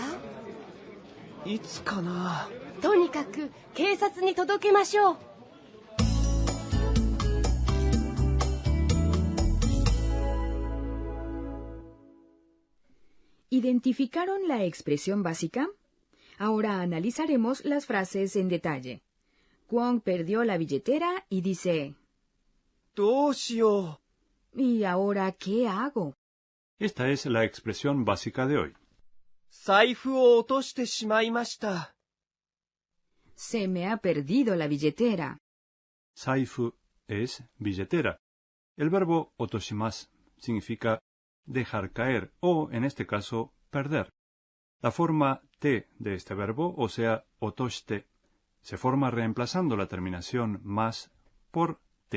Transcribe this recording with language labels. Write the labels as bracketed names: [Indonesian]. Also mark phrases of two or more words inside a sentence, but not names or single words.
[Japanese] いつかな。とにかく警察に届けましょう。 [Spanish] ¿Identificaron la expresión básica? Ahora analizaremos las frases en detalle. Kwon perdió la billetera y dice, [Japanese] どうしよ [Spanish] ¿y ahora qué hago? Esta es la expresión básica de hoy. [Japanese] う。財布を落としてしまいました。 [Spanish] Se me ha perdido la billetera. Saifu es billetera. El verbo otoshimasu significa dejar caer o, en este caso, perder. La forma te de este verbo, o sea, otoshite, se forma reemplazando la terminación mas por te.